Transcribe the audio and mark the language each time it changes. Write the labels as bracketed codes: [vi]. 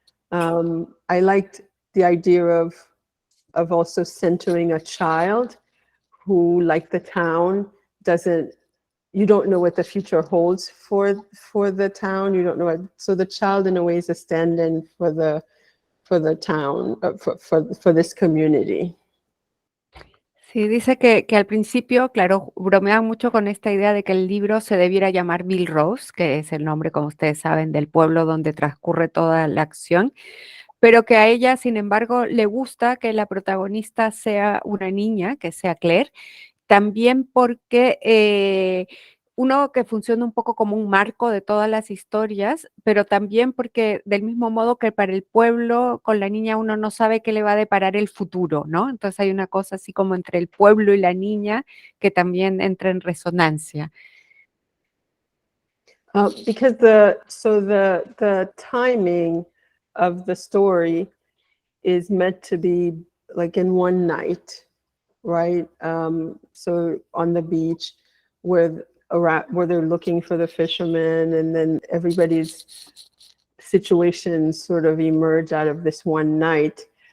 [en] I liked the idea of also centering a child who, like the town, you don't know what the future holds for the town. You don't know what, so the child in a way is a stand-in for the town, for this community. [es] Sí, dice que al principio, claro, bromeaban mucho con esta idea de que el libro se debiera llamar Ville Rose, que es el nombre, como ustedes saben, del pueblo donde transcurre toda la acción, pero que a ella, sin embargo, le gusta que la protagonista sea una niña, que sea Claire, también porque uno, que funciona un poco como un marco de todas las historias, pero también porque del mismo modo que para el pueblo, con la niña uno no sabe qué le va a deparar el futuro, ¿no? Entonces hay una cosa así como entre el pueblo y la niña que también entra en resonancia. [en] Because the timing of the story is meant to be like in one night, right? So on the beach where they're looking for the fishermen, and then everybody's situations sort of emerge out of this one night.